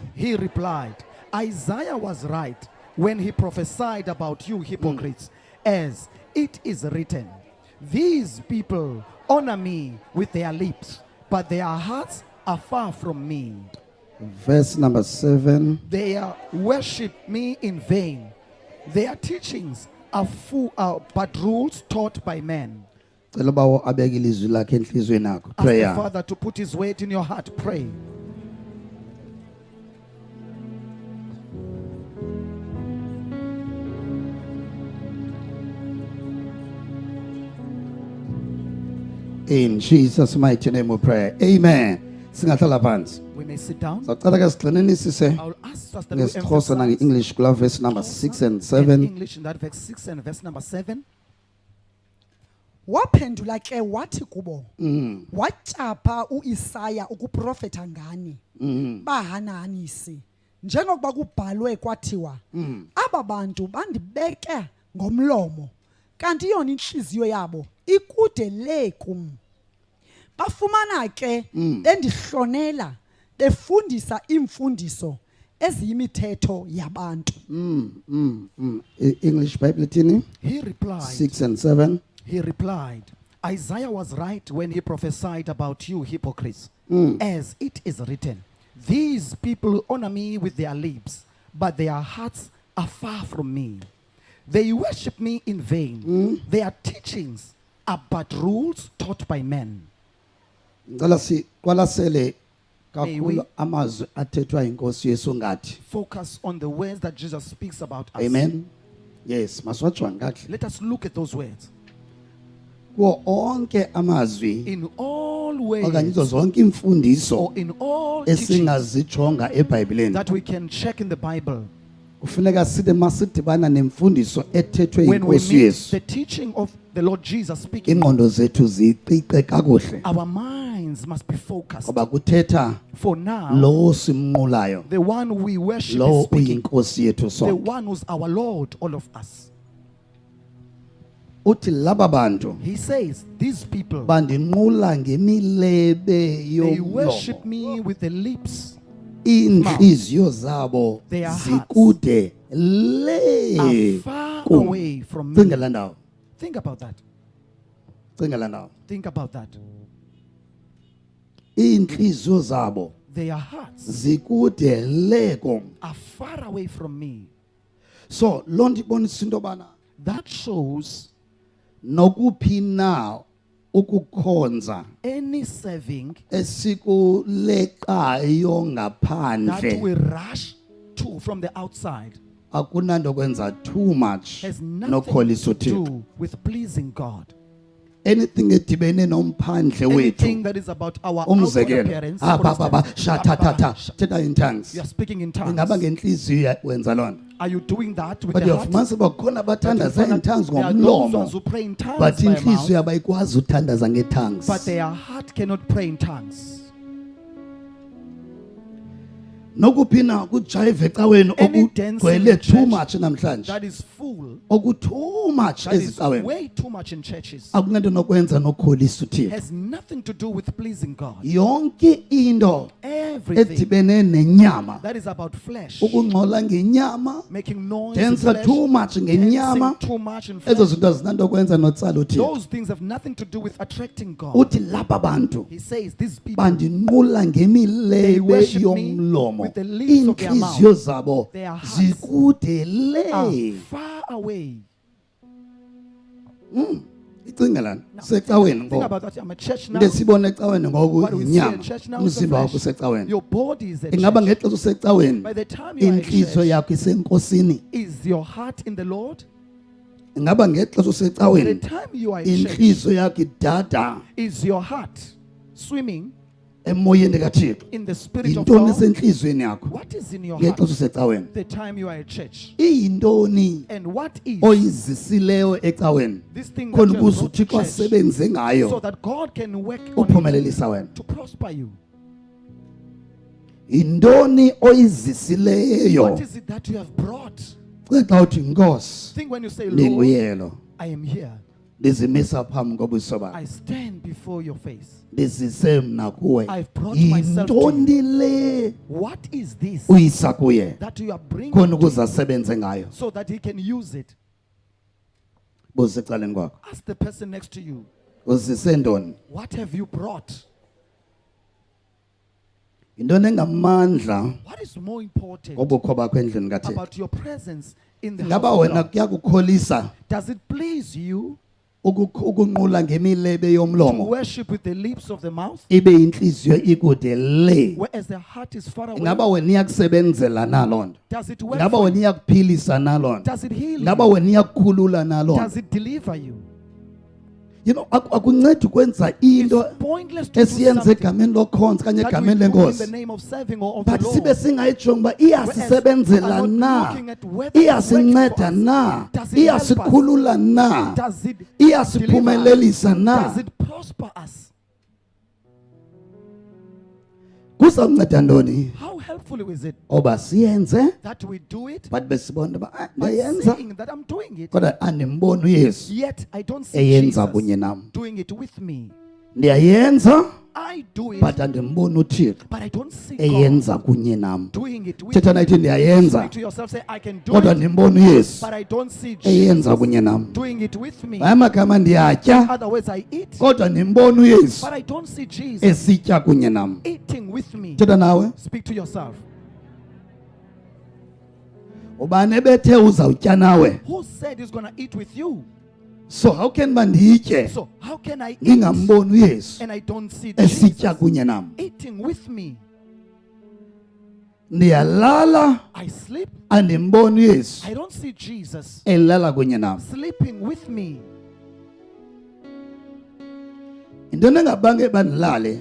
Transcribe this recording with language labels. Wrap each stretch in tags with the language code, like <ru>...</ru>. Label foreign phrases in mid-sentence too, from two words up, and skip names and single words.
<en>He replied, "Isaiah was right when he prophesied about you hypocrites, as it is written, these people honor me with their lips, but their hearts are far from me. Verse number 7. They worship me in vain. Their teachings are but rules taught by men."</en> <xh>Cela bawo abeke ilizwi lakhe enhlizweni yakho.</xh> <en>Ask the Prayer. Father to put his weight in your heart. Pray. In Jesus mighty name we pray.</en> <zu>Amen. Singahlala phansi.</zu> <en>We may sit down.</en> <xh>Sacela ke sigxinenisise</xh> <en>I'll ask us that we</en> <xh>ngesixhosa</xh> <en>emphasize</en> <xh>nange-English kula</xh> <en>verse number 6 and in 7. English in that verse 6 and verse number 7.</en> <xh>Waphendula ke wathi kubo, watyapha uIsaya ukuprofetha ngani, bahananisi, njengokuba kubhalwe kwathiwa, aba bantu bandibeke ngomlomo, kanti yona inhliziyo yabo ikude le kum. Bafumana ke bendihlonela, befundisa imfundiso eziyimithetho yabantu. English Bible ithini?</xh> <en>He replied, 6 and 7. He replied, "Isaiah was right when he prophesied about you hypocrites, as it is written, these people honor me with their lips, but their hearts are far from me. They worship me in vain. Their teachings are but rules taught by men."</en> <xh>Ngicela siqwalasele</xh> <en>May we-</en> <xh>kakhulu amazwi athethwa inkosi Yesu ngathi.</xh> <en>Focus on the words that Jesus speaks about us. Amen. Yes,</en> <xh>maswajwa kahle.</xh> <en>Let us look at those words.</en> <xh>Kuwo onke amazwi</xh> <en>In all</en> <xh>okanye</xh> <en>ways,</en> <xh>izo zonke imfundiso</xh> <en>or in all teachings</en> <xh>esingazijonga eBhayibhelini.</xh> <en>that we can check in the Bible,</en> <xh>Kufuneka sibe masidibana nemfundiso ethethwe</xh> <en>when we</en> <xh>inkosi</xh> <en>meet</en> <xh>Yesu.</xh> <en>the teaching of the Lord Jesus speaking,</en> <xh>Ingqondo zethu ziqiqe kakuhle.</xh> <en>our minds must be focused.</en> <xh>Ngoba kuthetha</xh> <en>For now,</en> <xh>lo simnqulayo.</xh> <en>the one we worship is</en> <xh>Lo</xh> <en>speaking,</en> <xh>uyinkosi yethu</xh> <en>the</en> <xh>sonke.</xh> <en>one who's our Lord, all of us.</en> <xh>Uthi laba bantu</xh> <en>He says, these people,</en> <xh>bandinqula ngemilebe</xh> <en>they worship</en> <xh>yomlomo.</xh> <en>me with the lips,</en> <xh>Inhliziyo zabo</xh> <en>Their hearts</en> <xh>zikude le</xh> <en>are far</en> <xh>kum.</xh> <en>away from</en> <xh>Cinga</xh> <en>me.</en> <xh>la ndawo.</xh> <en>Think about that.</en> <xh>Cinga la ndawo.</xh> <en>Think about that.</en> <xh>inhliziyo zabo</xh> <en>their hearts</en> <xh>zikude leko.</xh> <en>are far away from me.</en> <xh>So lonto ibonisa into bana</xh> <en>That shows</en> <xh>nokuphi na ukukhonza</xh> <en>any serving</en> <xh>esikuleqayo</xh> <en>that</en> <xh>ngaphandle</xh> <en>we rush to from the outside</en> <xh>akunanto kwenza</xh> <en>too much has nothing</en> <xh>nokholisa</xh> <en>to</en> <xh>uThixo.</xh> <en>do with pleasing God.</en> <xh>Anything edibene nomphandle</xh> <en>Anything</en> <xh>wethu</xh> <en>that is about our outward</en> <xh>umzekelo</xh> <en>appearance. ah for</en> <xh>baba</xh> <en>instance,</en> <xh>shatatata thetha</xh> <en>in tongues you are speaking in tongues.</en> <xh>ingaba ngenhliziyo wenza lonto</xh> <en>Are you doing that with but the heart?</en> <xh>uyafumanisa uba kukhona</xh> <en>But you</en> <xh>abathandaza</xh> <en>find in that tongues there are those</en> <xh>ngomlomo</xh> <en>ones who pray in tongues but by mouth,</en> <xh>inhliziyo abayikwazi uthandaza nge-tongues.</xh> <en>but their heart cannot pray in tongues.</en> <xh>Nokuphi na kujive ecaweni</xh> <en>Any</en> <xh>okugcwele</xh> <en>dancing too church</en> <xh>much namhlanje</xh> <en>That is full.</en> <xh>oku-</xh> <en>too much That is</en> <xh>ezicaweni</xh> <en>way too much in churches.</en> <xh>akunento nokwenza nokholisa uThixo.</xh> <en>Has nothing to do with pleasing God.</en> <xh>Yonke into</xh> <en>Everything</en> <xh>edibene nenyama</xh> <en>that is about flesh,</en> <xh>ukungcola ngenyama</xh> <en>making noise in dancer flesh, too much ngenyama dancing too much in</en> <xh>ezo</xh> <en>flesh,</en> <xh>zinto zinanto kwenza notsala uThixo.</xh> <en>those things have nothing to do with attracting God.</en> <xh>Uthi laba bantu</xh> <en>He says these people</en> <xh>bandinqula</xh> <en>They</en> <xh>ngemilebe</xh> <en>worship me</en> <xh>yomlomo</xh> <en>with the lips of their</en> <xh>inhliziyo zabo</xh> <en>Their hearts</en> <xh>zikude</xh> <en>are</en> <xh>le.</xh> <en>far away.</en> <xh>Icinga lana</xh> <en>Now,</en> <xh>secaweni</xh> <en>think</en> <xh>ngoku</xh> <en>about that. I'm a church now.</en> <xh>into esibona ecaweni ngoku</xh> <en>What do we see</en> <xh>inyama</xh> <en>at church now?</en> <xh>umzimba</xh> <en>It's the</en> <xh>wakho</xh> <en>flesh.</en> <xh>usecaweni.</xh> <en>Your body is a</en> <xh>Ingaba</xh> <en>church.</en> <xh>ngexesha usecaweni</xh> <en>By the time you are at</en> <xh>inhliziyo</xh> <en>church,</en> <xh>yakho isenkosini.</xh> <en>is your heart in the Lord?</en> <xh>Ingaba ngexesha</xh> <en>The</en> <xh>usecaweni</xh> <en>time you are at church,</en> <xh>inhliziyo yakho idada</xh> <en>is your heart swimming</en> <xh>emoyeni kaThixo.</xh> <en>in the spirit of</en> <xh>Yintoni</xh> <en>God?</en> <xh>esenhliziyweni yakho</xh> <en>What is in your heart?</en> <xh>ngexesha usecaweni?</xh> <en>The time you are at church.</en> <xh>Iyintoni</xh> <en>And what is</en> <xh>oyizisileyo ecaweni</xh> <en>this thing that</en> <xh>khona</xh> <en>you</en> <xh>ukuze</xh> <en>have brought to</en> <xh>uThixo</xh> <en>church</en> <xh>asebenze</xh> <en>so</en> <xh>ngayo</xh> <en>that God can work on it</en> <xh>uphumelelisa wena?</xh> <en>to prosper you?</en> <xh>Yintoni oyizisileyo?</xh> <en>What is it that you have brought?</en> <xh>Xa uthi Nkosi</xh> <en>Think when you say, Lord,</en> <xh>ndinguyelo</xh> <en>I am here.</en> <xh>ndizimisa phambi kobuso bakho</xh> <en>I stand before your face.</en> <xh>ndizise mna kuwe.</xh> <en>I've brought myself to</en> <xh>Yintoni le</xh> <en>What is this</en> <xh>uyisa kuye</xh> <en>that you are bringing</en> <xh>khona</xh> <en>to</en> <xh>ukuze</xh> <en>him</en> <xh>asebenze ngayo?</xh> <en>so that he can use it?</en> <xh>Buza ecaleni kwakho</xh> <en>Ask the person next to you,</en> <xh>uzise ntoni?</xh> <en>what have you brought?</en> <xh>Yintoni engamandla</xh> <en>What is more important</en> <xh>ngobukho bakho endlini kaThixo?</xh> <en>about your presence in the house</en> <xh>Ingaba</xh> <en>of</en> <xh>wena</xh> <en>God?</en> <xh>kuyakukholisa</xh> <en>Does it please you</en> <xh>ukunqula ngemilebe</xh> <en>to</en> <xh>yomlomo</xh> <en>worship with the lips of the mouth,</en> <xh>ibe inhliziyo ikude le?</xh> <en>whereas the heart is far away?</en> <xh>Ingaba wena iyakusebenzela na loo nto?</xh> <en>Does it work</en> <xh>Ingaba</xh> <en>for</en> <xh>wena</xh> <en>you?</en> <xh>iyakuphilisa na loo nto?</xh> <en>Does it heal</en> <xh>Ingaba</xh> <en>you?</en> <xh>wena iyakukhulula na loo nto?</xh> <en>Does it deliver you? You know,</en> <xh>akuncedi ukwenza into</xh> <en>It's pointless to do</en> <xh>esiyenze</xh> <en>something</en> <xh>egameni lokhonza kanye</xh> <en>that we</en> <xh>egameni</xh> <en>do in the</en> <xh>lenkosi</xh> <en>name of serving or of but the</en> <xh>sibe</xh> <en>Lord.</en> <xh>singayijongi uba</xh> <en>Whereas we</en> <xh>iyasisebenzela</xh> <en>are not</en> <xh>na,</xh> <en>looking at whether it works</en> <xh>iyasinceda</xh> <en>for us.</en> <xh>na,</xh> <en>Does it help us?</en> <xh>iyasikhulula na,</xh> <en>Does it deliver us?</en> <xh>iyasiphumelelisa na.</xh> <en>Does it prosper us?</en> <xh>Kuzawunceda ntoni</xh> <en>How helpful is it</en> <xh>oba siyenze</xh> <en>that we do it</en> <xh>but besibona uba</xh> <en>by</en> <xh>ndiyenza</xh> <en>saying that I'm doing it,</en> <xh>kodwa andimboni uyesu</xh> <en>yet I don't see</en> <xh>eyenza</xh> <en>Jesus</en> <xh>kunye nam?</xh> <en>doing it with me.</en> <xh>Ndiyayenza</xh> <en>I do it,</en> <xh>but andimboni uThixo</xh> <en>but I don't see God</en> <xh>eyenza kunye nam.</xh> <en>doing it with</en> <xh>Thetha</xh> <en>me.</en> <xh>nayithi ndiyayenza</xh> <en>Speak to yourself, say, I can do</en> <xh>kodwa</xh> <en>it,</en> <xh>ndimboni uyesu</xh> <en>but I don't see</en> <xh>eyenza</xh> <en>Jesus</en> <xh>kunye nam.</xh> <en>doing it with me.</en> <xh>Ngamanye amagama ndiyatya</xh> <en>Otherwise, I eat,</en> <xh>kodwa ndimboni uyesu</xh> <en>but I don't see Jesus</en> <xh>esitya kunye nam.</xh> <en>eating with me.</en> <xh>Thetha nawe</xh> <en>Speak to yourself.</en> <xh>ubani ebethe uzawutya nawe,</xh> <en>Who said he's going to eat with you? so how can</en> <xh>uba nditye</xh> <en>So, how can I eat</en> <xh>ngingamboni uyesu</xh> <en>and I don't see</en> <xh>esitya</xh> <en>Jesus</en> <xh>kunye nam?</xh> <en>eating with me?</en> <xh>Ndiyalala</xh> <en>I sleep,</en> <xh>andimboni uyesu</xh> <en>I don't see Jesus</en> <xh>elala kunye nam.</xh> <en>sleeping with me.</en> <xh>Yintoni engabange bandilale</xh>